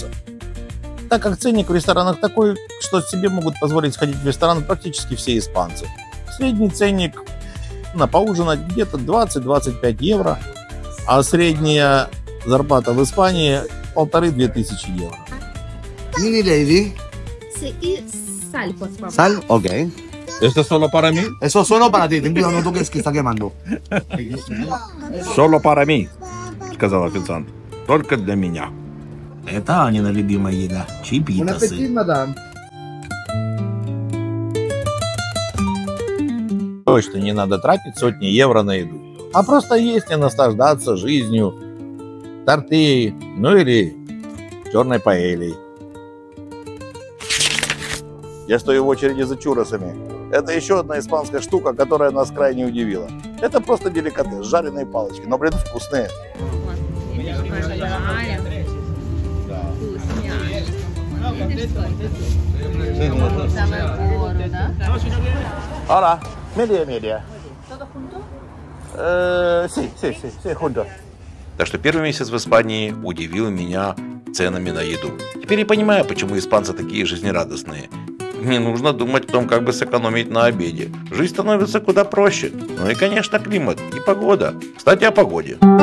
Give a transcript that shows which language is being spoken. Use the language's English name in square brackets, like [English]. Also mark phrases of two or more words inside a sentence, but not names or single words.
[Russian] Так как ценник в ресторанах такой, что себе могут позволить сходить в ресторан практически все испанцы. Средний ценник на поужинать где-то 20-25 евро, а средняя зарплата в Испании 1500-2000 евро. [English] Mini lady. [Spanish] Sí, y sal, por favor. Sal, ok. ¿Esto es solo para mí? Eso solo para ti. Ten cuidado, no toques que está quemando. Solo para mí, [Russian] сказал официант. Только для меня. Это Анина любимая еда. Чипитасы. мадам. Точно не надо тратить сотни евро на еду, а просто есть и наслаждаться жизнью. Тортильей, ну или черной паэльей. Я стою в очереди за чурросами. Это еще одна испанская штука, которая нас крайне удивила. Это просто деликатес, жареные палочки, но, блин, вкусные. [Spanish] Hola, media. ¿Todo junto? Sí, junto. [Russian] Так что первый месяц в Испании удивил меня ценами на еду. Теперь я понимаю, почему испанцы такие жизнерадостные. Не нужно думать о том, как бы сэкономить на обеде. Жизнь становится куда проще. Ну и, конечно, климат и погода. Кстати, о погоде.